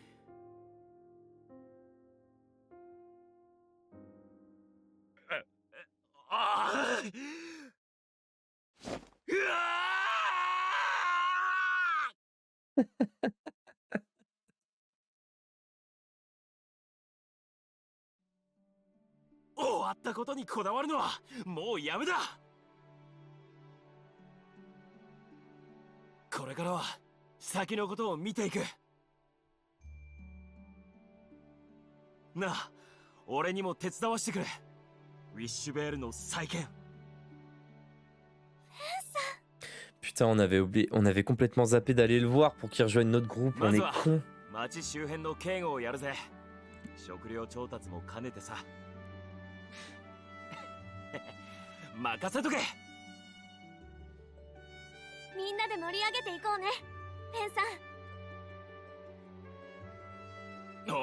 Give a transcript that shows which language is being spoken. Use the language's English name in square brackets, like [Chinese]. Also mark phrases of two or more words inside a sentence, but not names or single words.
[Japanese] ああ、うわ終わったことにこだわるのはもうやめだ。これからは先のことを見ていく。なあ、俺にも手伝わしてくれ。ウィッシュベールの再建。 [French] Putain, on avait oublié, on avait complètement zappé d'aller le voir pour qu'il rejoigne notre groupe, on est con. [Japanese] 町周辺の警護をやるぜ。食料調達も兼ねてさ。任せとけ。みんなで盛り上げていこうね、フェンさん。